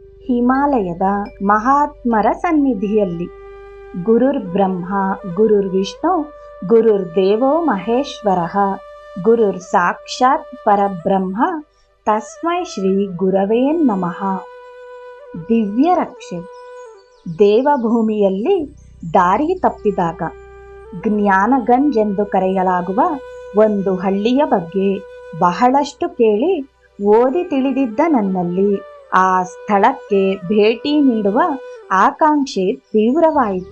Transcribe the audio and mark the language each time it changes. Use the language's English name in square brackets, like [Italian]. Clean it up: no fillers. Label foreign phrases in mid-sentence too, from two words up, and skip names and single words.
[Kannada] ಹಿಮಾಲಯದ ಮಹಾತ್ಮರ ಸನ್ನಿಧಿಯಲ್ಲಿ. [Sanskrit] ಗುರುರ್ ಬ್ರಹ್ಮ ಗುರುರ್ ವಿಷ್ಣು ಗುರುರ್ ದೇವೋ ಮಹೇಶ್ವರಃ ಗುರುರ್ ಸಾಕ್ಷಾತ್ ಪರಬ್ರಹ್ಮ ತಸ್ಮೈ ಶ್ರೀ ಗುರವೇ ನಮಃ. [Kannada] ದಿವ್ಯ ರಕ್ಷೆ. ದೇವಭೂಮಿಯಲ್ಲಿ ದಾರಿ ತಪ್ಪಿದಾಗ ಜ್ಞಾನಗಂಜ್ ಎಂದು ಕರೆಯಲಾಗುವ ಒಂದು ಹಳ್ಳಿಯ ಬಗ್ಗೆ ಬಹಳಷ್ಟು ಕೇಳಿ ಓದಿ ತಿಳಿದಿದ್ದ ನನ್ನಲ್ಲಿ ಆ ಸ್ಥಳಕ್ಕೆ ಭೇಟಿ ನೀಡುವ ಆಕಾಂಕ್ಷೆ ತೀವ್ರವಾಯಿತು.